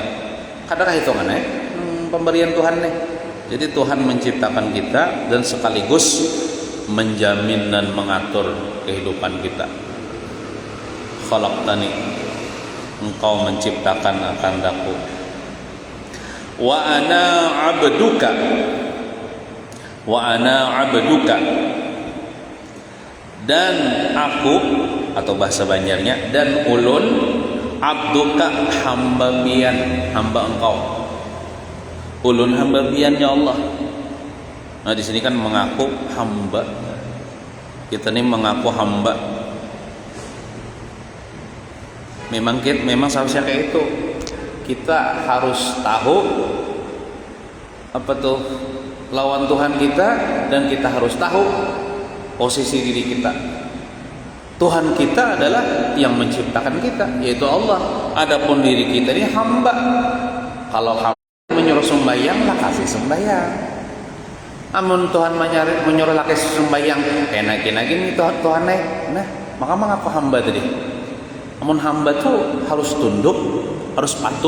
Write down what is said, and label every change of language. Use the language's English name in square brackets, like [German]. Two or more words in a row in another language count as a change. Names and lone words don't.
[Indonesian] Kadang hitungannya pemberian Tuhan nih. Jadi Tuhan menciptakan kita dan sekaligus menjamin dan mengatur kehidupan kita. Khalaqtani, Engkau menciptakan akan daku. [Arabic] Wa ana abduka, wa ana abduka, [Indonesian] dan aku, atau bahasa Banjarnya, dan ulun abduka, hamba pian, hamba Engkau. [Banjar] Ulun hamba pian ya Allah. [Indonesian] Nah, di sini kan mengaku hamba. Kita ini mengaku hamba. Memang seharusnya kayak itu. Kita harus tahu apa tuh lawan Tuhan kita, dan kita harus tahu posisi diri kita. Tuhan kita adalah yang menciptakan kita, yaitu Allah. Adapun diri kita ini hamba. Kalau hamba menyuruh sembahyang lah kasih sembahyang. Amun Tuhan menyuruh lah kasih sembahyang, enak gini Tuhan naik. Nah, maka mengaku hamba tadi. Amun hamba tuh harus tunduk, harus patuh.